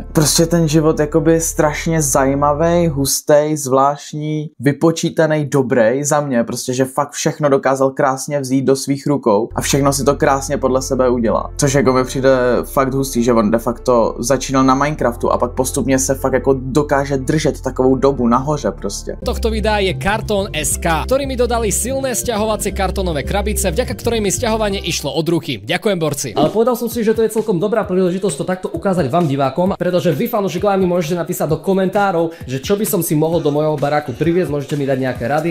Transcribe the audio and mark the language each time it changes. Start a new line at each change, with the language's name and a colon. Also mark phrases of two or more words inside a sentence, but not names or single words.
Czech: Prostě ten život jakoby strašně zajímavý, hustý, zvláštní, vypočítaný, dobrý za mě, prostě, že fakt všechno dokázal krásně vzít do svých rukou a všechno si to krásně podle sebe udělá. Což jako mi přijde fakt hustý, že on de facto začínal na Minecraftu a pak postupně se fakt jako dokáže držet takovou dobu nahoře prostě.
Slovak: Tohto videa je Kartón SK, ktorí mi dodali silné sťahovacie kartónové krabice, vďaka ktorej mi sťahovanie išlo od ruky. Ďakujem, borci. Ale povedal som si, že to je celkom dobrá príležitosť to takto ukázať vám divákom, pretože vy fanúšikovia mi môžete napísať do komentárov, že čo by som si mohol do mojho baráku priviesť, môžete mi dať nejaké rady.